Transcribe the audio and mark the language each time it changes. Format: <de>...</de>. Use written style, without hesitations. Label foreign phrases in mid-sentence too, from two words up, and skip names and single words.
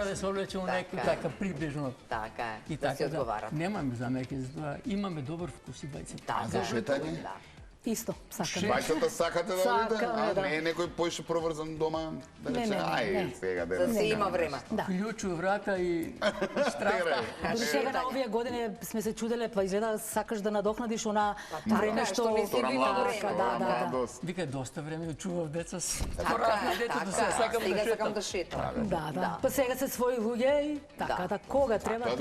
<mk>јасно. да се облече у некој Така е. така приближно. Така е. И Да си така да, одговарат. немаме замерки за тоа. Имаме добар вкус и двајцата. Така. За шетање? Да. Исто, сакам. Бајцата сакате да одите? Сакаме, А да. не е некој поише проврзан дома? Да Не, рече, не, не, ај, не. сега За да се има време. Да. Клjuču, vrata i štrafta. Дори сега на овие години сме се чуделе, па изгледа сакаш да надокнадиш она време што што не си Втора била младост, време. да, да. младост. Вика, доста време чував деца с Така поразни е, деца, до така сега е. сакам Сега да сакам шетам. да шетам. Да. Па сега се своји луѓе и така да кога треба Тоа</mk>